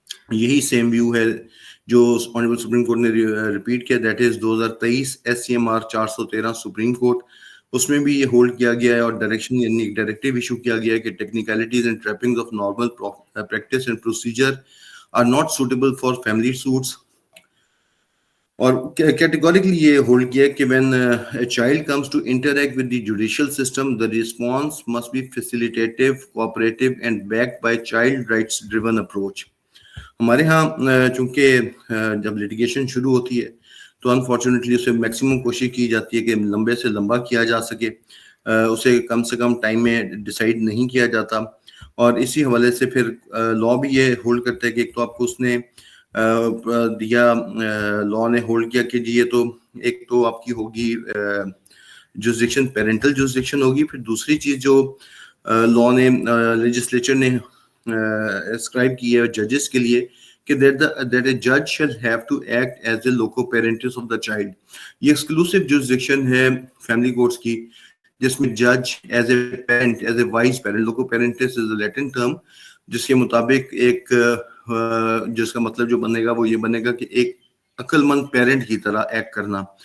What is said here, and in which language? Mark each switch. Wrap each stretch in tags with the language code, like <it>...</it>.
<ur>یہی same view ہے جو آنریبل سپریم کورٹ نے ریپیٹ کیا، that is 2023 SCMR 413 supreme court. اس میں بھی یہ ہولڈ کیا گیا ہے اور ڈائریکشن یعنی ایک ڈائریکٹیو ایشو کیا گیا ہے کہ</ur> <en>Technicalities and trappings of normal practice and procedure are not suitable for family suits.</en> <ur>اور کیٹیگوریکلی یہ ہولڈ کیا کہ</ur> <en>when a child comes to interact with the judicial system, the response must be facilitative, cooperative and backed by child rights driven approach.</en> <ur>ہمارے ہاں چونکہ جب litigation شروع ہوتی ہے تو انفارچونیٹلی اسے میکسیمم کوشش کی جاتی ہے کہ لمبے سے لمبا کیا جا سکے، اسے کم سے کم ٹائم میں ڈیسائیڈ نہیں کیا جاتا. اور اسی حوالے سے پھر لا بھی یہ ہولڈ کرتا ہے کہ ایک تو آپ کو اس نے دیا، لا نے ہولڈ کیا کہ جی یہ تو ایک تو آپ کی ہوگی جورسڈکشن پیرنٹل جورسڈکشن ہوگی، پھر دوسری چیز جو لا نے لیجسلیچر نے اسکرائب کی ہے ججز کے لیے کہ</ur> <en>that a judge shall have to act as a loco parentis of the child.</en> <ur>یہ ایکسکلوسیو jurisdiction ہے فیملی کورٹس کی جس میں جج</ur> <en>as a parent as a wise parent loco parents is a Latin term</en> <ur>جس کے مطابق ایک جس کا مطلب جو بنے گا وہ یہ بنے گا کہ ایک عقل مند پیرنٹ کی طرح ایکٹ کرنا.</ur>